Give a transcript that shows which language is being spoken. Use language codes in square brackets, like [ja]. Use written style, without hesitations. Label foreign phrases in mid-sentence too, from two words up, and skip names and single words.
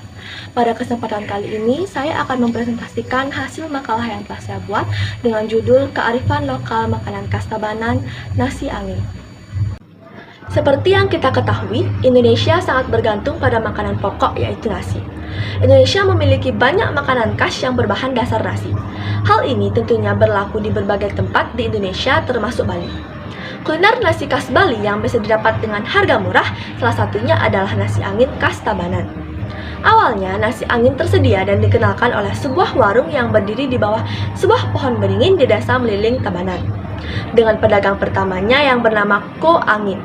[id] Pada kesempatan kali ini, saya akan mempresentasikan hasil makalah yang telah saya buat dengan judul Kearifan Lokal Makanan Khas Tabanan, Nasi Angin. Seperti yang kita ketahui, Indonesia sangat bergantung pada makanan pokok yaitu nasi. Indonesia memiliki banyak makanan khas yang berbahan dasar nasi. Hal ini tentunya berlaku di berbagai tempat di Indonesia termasuk Bali. Kuliner nasi khas Bali yang bisa didapat dengan harga murah, salah satunya adalah nasi angin khas Tabanan. Awalnya, nasi angin tersedia dan dikenalkan oleh sebuah warung yang berdiri di bawah sebuah pohon beringin di desa Meliling, Tabanan, dengan pedagang pertamanya yang bernama Ko Angin.